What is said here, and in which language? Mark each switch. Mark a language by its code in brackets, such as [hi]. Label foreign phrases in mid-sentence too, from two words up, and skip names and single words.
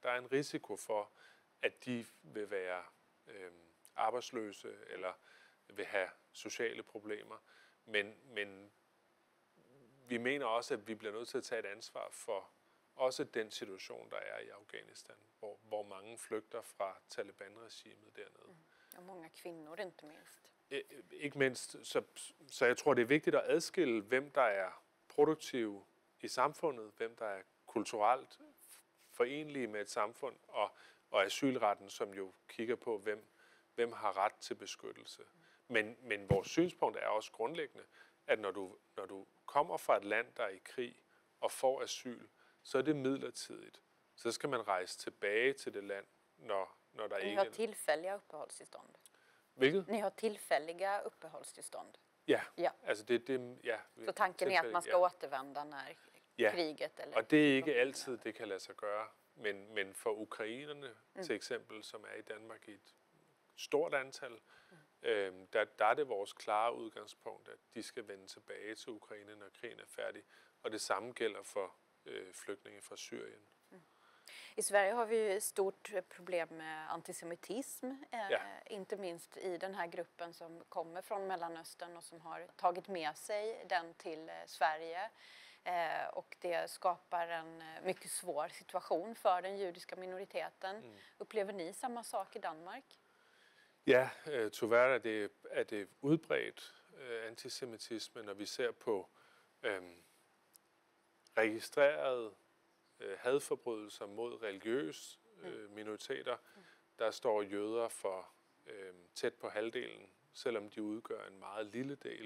[da] Der er en risiko for, at de vil være arbejdsløse eller vil have sociale problemer. Men vi mener også, at vi bliver nødt til at tage et ansvar for også den situation, der er i Afghanistan, hvor mange flygter fra Taliban-regimet dernede. [sv] Och många kvinnor inte minst. [da] Ikke mindst, så jeg tror, det er vigtigt at adskille, hvem der er produktive i samfundet, hvem der er kulturelt forenlige med et samfund, og asylretten, som jo kigger på, hvem har ret til beskyttelse. Men vores synspunkt er også grundlæggende, at når du kommer fra et land, der er i krig, og får asyl, så er det midlertidigt. Så skal man rejse tilbage til det land, når der [sv] Ni [da] ikke [sv] har tillfälliga uppehållstillstånd. [da] Hvilket? [sv] Ni har tillfälliga uppehållstillstånd. [da] Ja, Ja. altså det ja. [sv] Så tanken är att man ska återvända när kriget eller... [da] Og det er ikke altid, det kan lade sig gøre. Men for ukrainerne, til eksempel, som er i Danmark i et stort antal, der er det vores klare udgangspunkt, at de skal vende tilbage til Ukraine, når krigen er færdig. Og det samme gælder for flygtninge fra Syrien. [sv] I Sverige har vi ju ett stort problem med antisemitism, inte minst i den här gruppen som kommer från Mellanöstern och som har tagit med sig den till Sverige. Och det skapar en mycket svår situation för den judiska minoriteten. Upplever ni samma sak i Danmark? [da] Ja, tyvärr er det udbredt antisemitisme, når vi ser på registrerede hadforbrydelser mod religiøse minoriteter. Der står jøder for tæt på halvdelen, selvom de udgør en meget lille del.